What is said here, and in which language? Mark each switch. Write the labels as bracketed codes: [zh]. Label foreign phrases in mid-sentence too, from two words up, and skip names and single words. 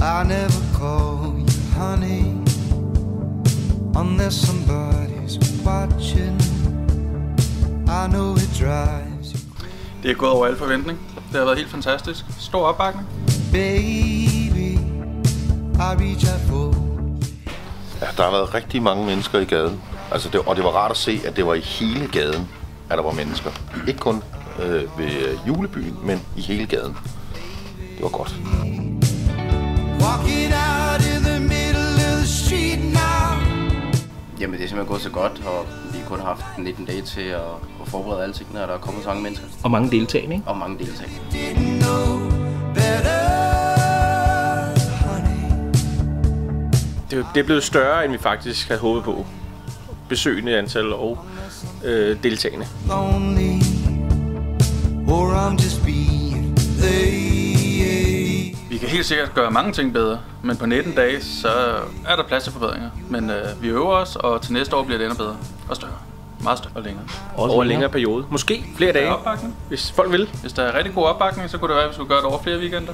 [en] never call you honey unless somebody's watching. I know it drives you. [da] Det er gået over al forventning. Det har været helt fantastisk. Stor opbakning. [en] Baby, I reach out for. [da] Ja, der har været rigtig mange mennesker i gaden. Altså og det var rart at se, at det var i hele gaden, at der var mennesker. Ikke kun ved julebyen, men i hele gaden. Det var godt. [en] Walking out in the middle of the street now. [da] Jamen det er simpelthen gået så godt, og vi kun har haft 19 dage til at forberede alle tingene, og der er kommet så mange mennesker. Og mange deltagende, ikke? Og mange deltagende. [en] Didn't know better, honey. [da] Det er blevet større, end vi faktisk havde håbet på. Besøgende antal og deltagende. [en] Lonely, or I'm just being lazy. [da] Vi kan helt sikkert gøre mange ting bedre, men på 19 dage, så er der plads til forbedringer. Men vi øver os, og til næste år bliver det endnu bedre. Og større. Meget større og længere. Over en længere periode. Måske flere dage, hvis folk vil. Hvis der er rigtig god opbakning, så kunne det være, at vi skulle gøre det over flere weekender.